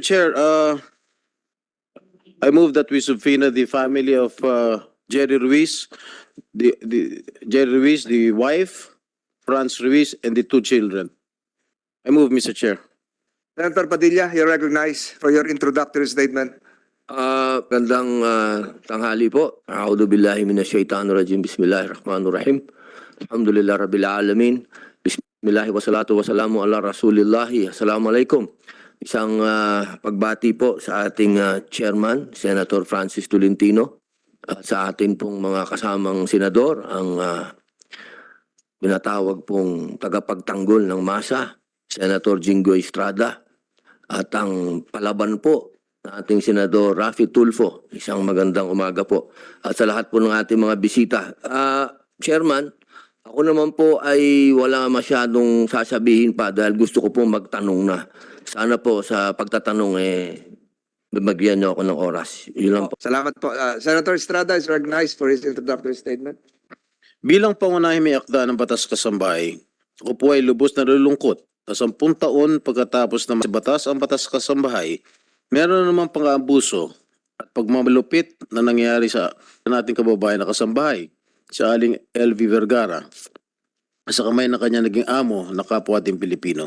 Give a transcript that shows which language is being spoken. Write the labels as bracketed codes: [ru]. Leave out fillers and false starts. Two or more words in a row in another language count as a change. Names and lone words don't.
[en] Chair, I move that we subpoena the family of Jerry Ruiz, Jerry Ruiz, the wife, Franz Ruiz, and the two children. I move, Mr. Chair. Senator Padilla, you're recognized for your introductory statement. [tl] Gandang tanghali po. [ar] أعوذ بالله من الشيطان الرجيم. بسم الله الرحمن الرحيم. الحمد لله رب العالمين. بسم الله والصلاة والسلام على رسول الله. السلام عليكم. [tl] Isang pagbati po sa ating chairman, Senator Francis Tolentino, at sa ating pong mga kasamang senador, ang binatawag pong tagapagtanggol ng masa, Senator Jinggoy Estrada, at ang palaban po na ating Senador Raffy Tulfo. Isang magandang umaga po. At sa lahat po ng ating mga bisita. Chairman, ako naman po ay wala masyadong sasabihin pa dahil gusto ko po magtanong na. Sana po sa pagtatanong bibagyan niyo ako ng oras. Yun lang po. Salamat po. [en] Senator Estrada is recognized for his introductory statement. [tl] Bilang pangunahing may akda ng Batas Kasambahay, ako po ay lubos na nalulungkot na 10 taon pagkatapos na batas ang Batas Kasambahay, meron namang pang-aabuso at pagmamalupit na nangyayari sa nating kababayan na kasambahay, sa aling LV Vergara, sa kamay na kanya naging amo na kapwa ating Pilipino.